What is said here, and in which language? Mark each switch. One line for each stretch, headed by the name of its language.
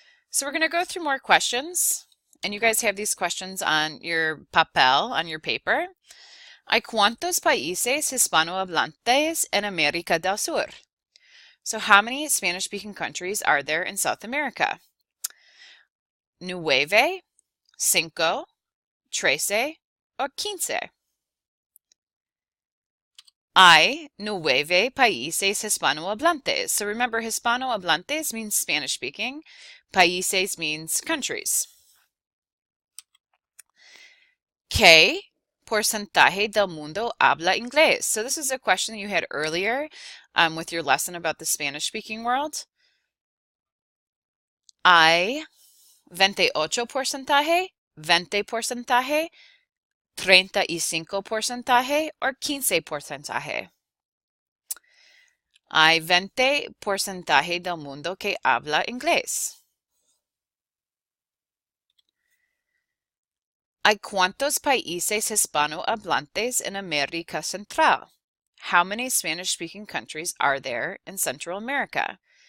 English: So we're going to go through more questions. And you guys have these questions on your papel, on your paper.
Spanish: ¿Hay cuántos países hispanohablantes en América del Sur?
English: So how many Spanish-speaking countries are there in South America? 9, 5, 13, or 15?
Spanish: Hay 9 países hispanohablantes.
English: So remember, hispanohablantes means Spanish-speaking. Países means countries.
Spanish: ¿Qué porcentaje del mundo habla inglés?
English: So this is a question you had earlier with your lesson about the Spanish-speaking world.
Spanish: Hay 28%, 20%, 35%, or 15%. Hay 20% del mundo que habla inglés. ¿Hay cuántos países hispanohablantes en América Central?
English: How many Spanish-speaking countries are there in Central America?